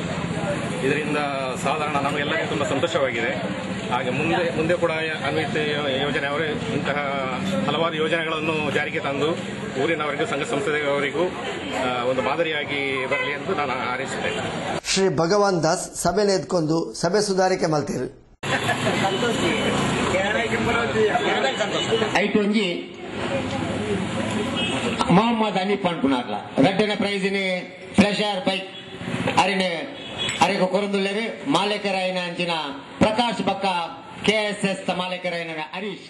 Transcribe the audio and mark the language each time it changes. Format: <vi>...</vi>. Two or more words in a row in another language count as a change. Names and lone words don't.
<kn>ಇದರಿಂದ ಸಾಧಾರಣ ನಮಗೆಲ್ಲರಿಗೂ ತುಂಬ ಸಂತೋಷವಾಗಿದೆ. ಹಾಗೆ ಮುಂದೆ ಕೂಡ ಅನ್ವಿತ್ ಯೋಜನೆ ಅವರೇ ಇಂತಹ ಹಲವಾರು ಯೋಜನೆಗಳನ್ನು ಜಾರಿಗೆ ತಂದು ಊರಿನವರಿಗೂ ಸಂಘ ಸಂಸ್ಥೆಯವರಿಗೂ ಒಂದು ಮಾದರಿಯಾಗಿ ಬರಲಿ ಎಂದು ನಾನು ಹಾರೈಸುತ್ತೇನೆ.</kn> <tcy>ಶ್ರೀ ಭಗವಾನ್ ದಾಸ್ ಸಭೆನ ಎದ್ಕೊಂಡು ಸಭೆ ಸುಧಾರಿಕೆ ಮಲ್ತೀರು. ಐಟು ಒಂಜಿ ಮೊಹಮ್ಮದ್ ಹನೀಫ್ ಅನ್ಪುನಾರ್ಲ ರಡ್ಡನ ಪ್ರೈಸಿನ</tcy> <en>pleasure bike</en> <tcy>ಅರಿನೆ ಅರೆಗೆ ಕೊರಂದುಲ್ಲೇರು ಮಾಲೇಕರಾಯನ ಅಂಚಿನ ಪ್ರಕಾಶ್ ಬಕ್ಕ ಕೆಎಸ್ಎಸ್ ಮಾಲೇಕರಾಯನ ಹರೀಶ್.</tcy>